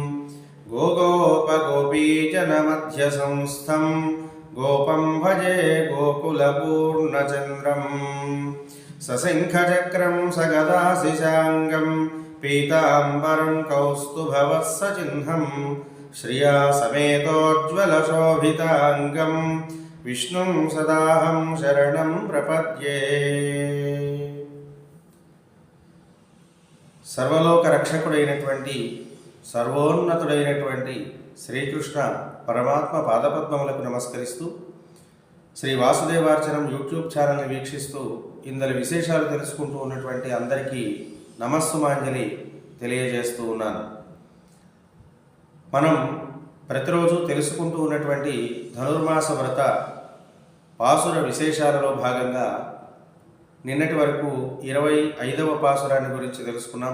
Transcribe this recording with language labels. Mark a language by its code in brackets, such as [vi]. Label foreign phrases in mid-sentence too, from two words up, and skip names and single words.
[sa] गोगोपगोपीजनमध्यसंस्थं गोपं भजे गोकुलपूर्णचन्द्रं सशङ्खचक्रं सगदाशिशाङ्गं पीताम्बरं कौस्तुभवत्सचिह्नं श्रिया समेतोज्ज्वलशोभिताङ्गं विष्णुं सदाहं शरणं प्रपद्ये। [te] సర్వలోక రక్షకుడైనటువంటి సర్వోన్నతుడైనటువంటి శ్రీకృష్ణ పరమాత్మ పాదపద్మములకు నమస్కరిస్తూ శ్రీ వాసుదేవార్చనం యూట్యూబ్ ఛానల్ని వీక్షిస్తూ ఇందరి విశేషాలు తెలుసుకుంటూ ఉన్నటువంటి అందరికీ నమస్సుమాంజలి తెలియజేస్తూ ఉన్నాను. మనం ప్రతిరోజు తెలుసుకుంటూ ఉన్నటువంటి ధనుర్మాస వ్రత పాసుర విశేషాలలో భాగంగా నిన్నటి వరకు 25వ పాసురాన్ని గురించి తెలుసుకున్నాం.